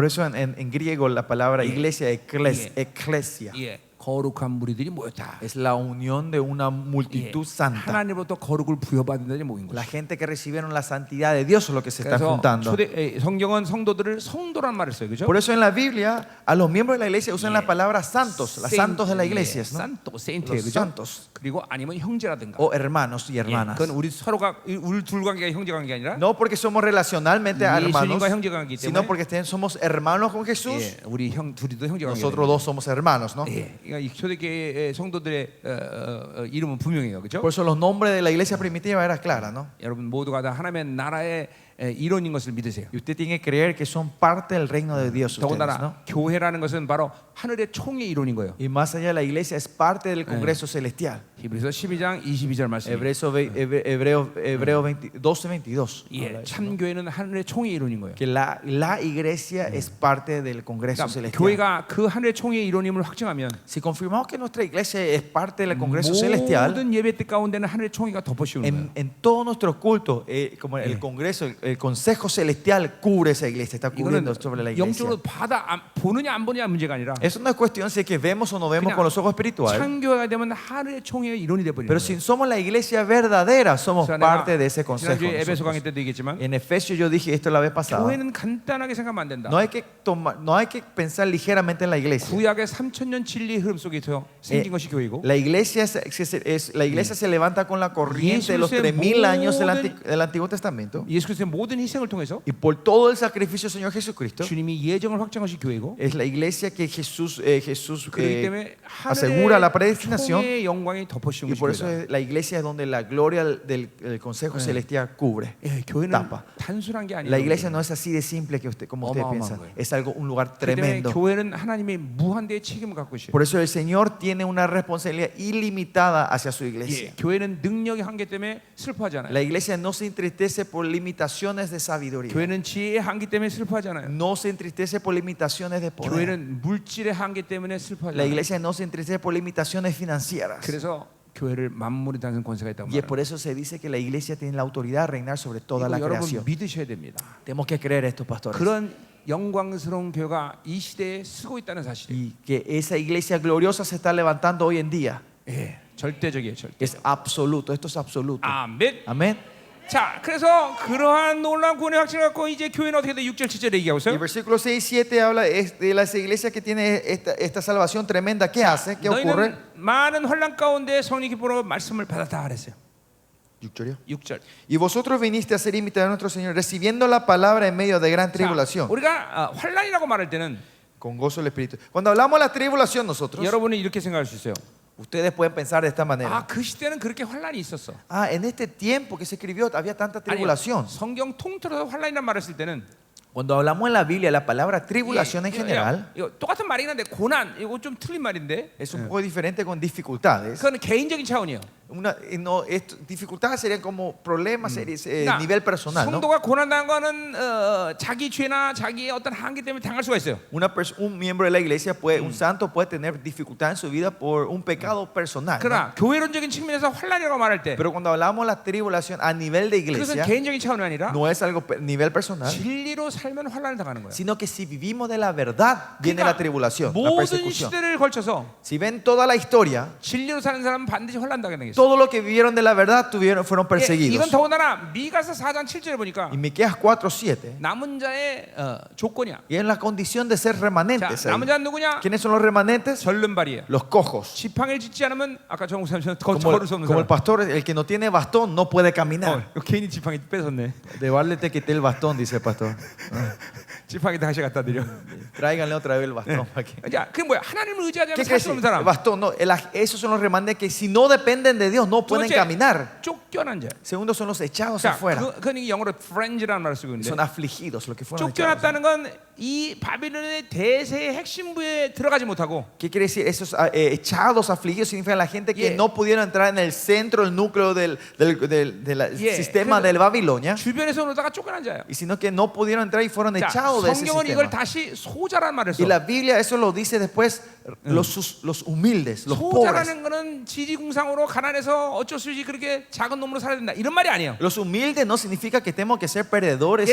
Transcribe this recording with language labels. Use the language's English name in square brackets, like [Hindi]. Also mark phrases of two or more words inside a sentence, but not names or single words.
[Spanish] Por eso en griego la palabra iglesia es [English] Yeah. [Spanish] eclesia. [Korean] 예, 거룩한 무리들이 모였다. [Spanish] Es la unión de una [Korean] 예, [Spanish] multitud santa. [Korean] 하나님으로부터 거룩을 부여받은 자들이 모인 [Spanish] La [Korean] 것이에요. [Spanish] gente que recibieron la santidad de Dios es lo que se está [Korean] 그래서 [Spanish] juntando. [Korean] 성경은 성도들을 성도란 말을 써요, 그렇죠? [Spanish] Por eso en la Biblia a los miembros de la iglesia usan la palabra santos, los santos de la iglesia, ¿no? [Korean] 산토, 세인트, [Spanish] Los [Korean] 그렇죠? [Spanish] santos [Korean] 그리고 아니면 형제라든가. [Spanish] o hermanos y [Korean] 예, [Spanish] hermanas. [Korean] 그건 우리 서로가 우리 둘 관계가 형제 관계 아니라 [Spanish] No porque somos relacionalmente hermanos, [Korean] 예수님과 형제 관계이기 [Spanish] sino [Korean] 때문에 [Spanish] porque somos hermanos con Jesús. [Korean] 예, 우리 둘이도 형제 관계. [Spanish] Nosotros dos somos hermanos, ¿no? [Korean] 예, 그러니까 이 초대교회 성도들의 이름은 분명해요, 그렇죠? [Spanish] Por eso los nombres de la iglesia primitiva eran claros, ¿no? [Korean] 여러분 모두가 다 하나님의 나라의 일원인 것을 믿으세요. [Spanish] Y usted tiene que creer que son parte del reino de Dios, ustedes, [Korean] 더군다나 [Spanish] ¿no? [Korean] 교회라는 것은 바로 하늘의 총의 일원인 거예요. [Spanish] Y más allá, la iglesia es parte del Congreso Celestial. [Korean] 히브리서 12장 22절 말씀. [Spanish] Hebreo 12:22. [Korean] 예, 참 교회는 하늘의 총의 일원인 거예요. [Spanish] Que la iglesia es parte del Congreso [Korean] 그러니까 [Spanish] Celestial. [Korean] 교회가 그 하늘의 총의 일원임을 확증하면 [Spanish] Si confirmamos que nuestra iglesia es parte del Congreso Celestial, [Korean] 모든 예배 때 가운데는 하늘의 총의가 덮어씌우는 거예요. [Spanish] en todos nuestros cultos, como el Congreso, el Consejo Celestial cubre esa iglesia, está cubriendo [Korean] 이거는 [Spanish] sobre la iglesia. [Korean] 영적으로 보느냐 안 보느냐 문제가 아니라 [Spanish] Eso no es cuestión si es que vemos o no vemos [Korean] 그냥 [Spanish] con los ojos espirituales. [Korean] 참교회가 되면 하늘의 총의 일원이 돼 버리는 [Spanish] Pero [Korean] 거예요. [Spanish] si somos la iglesia verdadera, somos [Korean] 그래서 [Spanish] parte [Korean] 내가 [Spanish] de ese consejo. [Korean] 지난주에 에베소 강의 [Spanish] nosotros. [Korean] 때도 얘기했지만 [Spanish] En Efesios yo dije esto la vez pasada. [Korean] 교회는 간단하게 생각하면 안 된다. [Spanish] No hay que pensar ligeramente en la iglesia. [Korean] 구약의 3000년 진리 흐름 속에서 생긴 것이 교회고 [Spanish] La iglesia, la iglesia se levanta con la corriente de los 3000 años del Antiguo Testamento. [Korean] 예수 그리스도의 모든 희생을 통해서 [Spanish] Y por todo el sacrificio del Señor Jesucristo, [Korean] 주님이 예정을 확정한 것이 교회고 [Spanish] es la iglesia que Jesús [Korean] 그렇기 때문에 [Spanish] asegura la [Korean] 하늘의 [Spanish] predestinación. [Korean] 총의 영광이 덮어씌운 [Spanish] Y [Korean] 것이 [Spanish] por eso [Korean] 교회다. [Spanish] la iglesia es donde la gloria del Consejo Celestial cubre. [Korean] 예, 교회는 [Spanish] tapa. [Korean] 단순한 게 아니에요. [Spanish] La iglesia no es así de simple que como usted [Korean] 어마어마한 [Spanish] piensa. [Korean] 거예요. [Spanish] Es algo, un lugar [Korean] 그렇기 때문에 [Spanish] tremendo. [Korean] 교회는 하나님의 무한대의 책임을 갖고 있어요. [Spanish] Por eso el Señor tiene una responsabilidad ilimitada hacia su iglesia. [Korean] 예, 교회는 능력의 한계 때문에 슬퍼하잖아요. [Spanish] La iglesia no se entristece por limitaciones de sabiduría. [Korean] 교회는 지혜의 한계 때문에 슬퍼하잖아요. [Spanish] No se entristece por limitaciones de poder. [Korean] 교회는 물질의 한계 때문에 [Spanish] La [Korean] 슬퍼하잖아요. [Spanish] iglesia no se entristece por limitaciones financieras. [Korean] 그래서 교회를 만물이 다스리는 권세가 있다고 [Spanish] Y es [Korean] 말합니다. [Spanish] por eso se dice que la iglesia tiene la autoridad de reinar sobre toda [Korean] 이거 [Spanish] la [Korean] 여러분 [Spanish] creación. [Korean] 믿으셔야 됩니다. [Spanish] Tenemos que creer esto, pastores. [Korean] 그런 영광스러운 교회가 이 시대에 쓰고 있다는 사실이에요. [Spanish] Y que esa iglesia gloriosa se está levantando hoy en día. [Korean] 예, 절대적이에요, 절대. [Spanish] Es absoluto, esto es absoluto. [Korean] 아멘. [Spanish] Amén. [Korean] 자, 그래서 그러한 놀라운 구원의 확신을 갖고 이제 교회는 어떻게 돼? 6절 7절에 얘기하고 [Spanish] Y el [Korean] 있어요. [Spanish] versículo 6 y 7 habla de las iglesias que tiene esta salvación tremenda. ¿Qué hace? ¿Qué ocurre? [Korean] 너희는 많은 혼란 가운데 성령 기쁨으로 말씀을 받았다 그랬어요. 6절. [Spanish] Y vosotros viniste a ser imitadores de nuestro Señor, recibiendo la palabra en medio de gran [Korean] 자, [Spanish] tribulación, [Korean] 우리가 환란이라고 말할 때는 [Spanish] con gozo del Espíritu. Cuando hablamos de la tribulación nosotros, [Korean] 여러분은 이렇게 생각할 수 있어요. [Spanish] ustedes pueden pensar de esta manera. [Korean] 아, 그 시대는 그렇게 환란이 있었어. [Spanish] En este tiempo que se escribió había tanta [Korean] 아니요, [Spanish] tribulación. [Korean] 성경 통틀어서 환란이란 말을 쓸 때는 [Spanish] Cuando hablamos en la Biblia la palabra tribulación en general [Korean] 이거 똑같은 말이긴 한데 고난 이거 좀 틀린 말인데 [Spanish] es un poco diferente con dificultades. [Korean] 그건 개인적인 차원이에요. [Spanish] Dificultades serían como problemas [Korean] 그러니까 [Spanish] nivel personal, ¿no? [Korean] 성도가 고난당한 거는 자기 죄나 자기의 어떤 한계 때문에 당할 수가 있어요. [Spanish] Un miembro de la iglesia un santo puede tener dificultad en su vida por un pecado personal, ¿no? [Korean] 그러나 교회론적인 측면에서 환란이라고 말할 때 [Spanish] Pero cuando hablamos de la tribulación a nivel de [Korean] 그것은 [Spanish] iglesia, [Korean] 개인적인 차원이 아니라 [Spanish] no es algo nivel personal, [Korean] 진리로 살면 환란을 당하는 거예요. [Spanish] sino que si vivimos de la verdad, viene la tribulación, la [Korean] 모든 [Spanish] persecución. [Korean] 시대를 걸쳐서 [Spanish] Si ven toda la historia, [Korean] 진리로 사는 사람은 반드시 환란 당하게 되겠어요. [Spanish] todo lo que vivieron de la verdad fueron [Korean] 이건 [Spanish] perseguidos. [Korean] 더군다나 미가서 4장 7절에 보니까 [Spanish] Y Miqueas 4:7, [Korean] 남은 자의 조건이야. [Spanish] y es la condición de ser [Korean] 자, [Spanish] remanentes. ahí. [Korean] 남은 자는 누구냐? [Spanish] ¿Quiénes son los remanentes? [Korean] 절름발이에요. [Spanish] Los cojos. [Korean] 지팡이를 짚지 않으면 아까 정국사님 [Spanish] Como, [Korean] 걸을 수 없는 [Spanish] como el [Korean] 사람. [Spanish] pastor, el que no tiene bastón no puede caminar. [Korean] 이거 괜히 지팡이 뺏었네. [Spanish] De Barle te quité el bastón, dice el pastor. [Korean] 지팡이 다시 갖다 드려. [Spanish] Tráiganle otra vez el bastón. aquí. [Korean] 자, 그게 뭐야? 하나님을 의지하지 [Spanish] ¿Qué [Korean] 않으면 [Spanish] quiere [Korean] 살 수 [Spanish] decir? [Korean] 없는 [Spanish] El [Korean] 사람. [Spanish] bastón, no, esos son los remanentes que si no dependen de Dios no [Korean] 두 [Spanish] pueden [Korean] 번째, [Spanish] caminar. [Korean] 쫓겨난 자. [Spanish] Segundo son los echados [Korean] 자, [Spanish] afuera. [Korean] 그건 영어로 fringe라는 말을 쓰고 있는데 [Spanish] Son afligidos, los que fueron echados. 쫓겨났다는 건 이 바빌론의 대세의 핵심부에 들어가지 못하고 ¿Qué quiere decir? Esos echados, afligidos significa la gente que [English] Yeah. [Spanish] no pudieron entrar en el centro, el núcleo del [English] Yeah. [Spanish] sistema [Korean] 그래서- [Spanish] de Babilonia, [Korean] 주변에서 놀다가 쫓겨난 자예요. [Spanish] y sino que no pudieron entrar y fueron [Korean] 자, [Spanish] echados alejado de ese [Korean] 성경은 이걸 [Spanish] sistema. [Korean] 다시 소자란 말을 [Spanish] Y [Korean] 써. [Spanish] la Biblia eso lo dice después los humildes, los pobres. [Korean] 소자라는 거는 지지공상으로 가난해서 어쩔 수 없이 그렇게 작은 놈으로 살아야 된다 이런 말이 아니에요. [Spanish] Los humildes no significa que tenemos que ser perdedores y